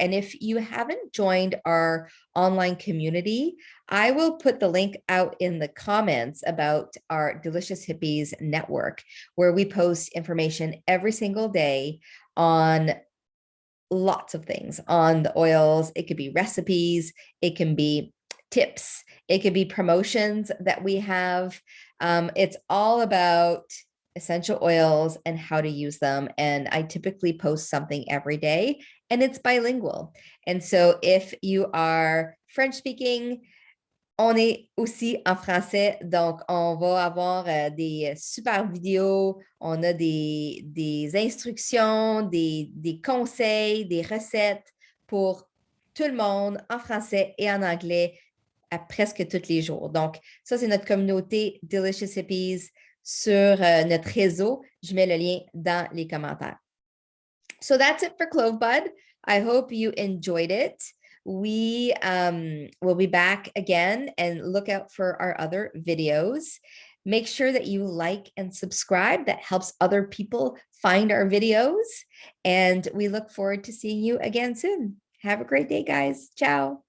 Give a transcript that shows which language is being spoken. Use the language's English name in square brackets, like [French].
[English] And if you haven't joined our online community, I will put the link out in the comments about our Delicious Hippies network, where we post information every single day on lots of things, on the oils. It could be recipes, it can be tips, it could be promotions that we have. It's all about essential oils and how to use them. And I typically post something every day, and it's bilingual. And so if you are French speaking, [French] on est aussi en français, donc on va avoir des super vidéos, on a des instructions, des conseils, des recettes pour tout le monde en français et en anglais à presque tous les jours. Donc, ça, c'est notre communauté Delicious Hippies sur notre réseau. Je mets le lien dans les commentaires. [English] So that's it for Clove Bud. I hope you enjoyed it. We will be back again, and look out for our other videos. Make sure that you like and subscribe. That helps other people find our videos. And we look forward to seeing you again soon. Have a great day, guys. Ciao.